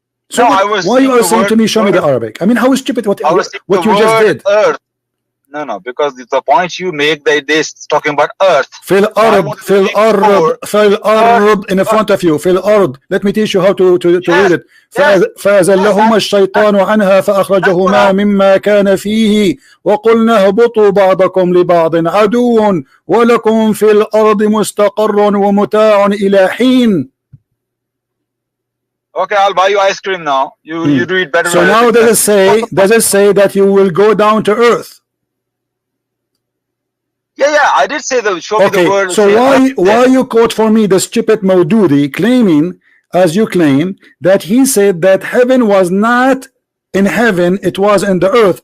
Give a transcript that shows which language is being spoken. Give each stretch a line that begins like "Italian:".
English: So no, why you are saying to me, show me the Arabic? I mean, how stupid what you just did? Earth. No, because the point you make, they're talking about earth.
Arabic: Fil ard
English: in front of you. Fil ard. Let me teach you how to read it.
Arabic: فأزلهما الشيطان عنها فأخرجهما مما كان فيه وقلنا اهبطوا بعضكم لبعض عدو ولكم في الأرض مستقر ومتاع إلى حين.
English: Okay, I'll buy you ice cream now. You do it better. So now does it say that you will go down to earth? Yeah, I did say that. Show me the word. So why you quote for me the stupid Maududi claiming, as you claim, that he said that heaven was not in heaven, it was in the earth.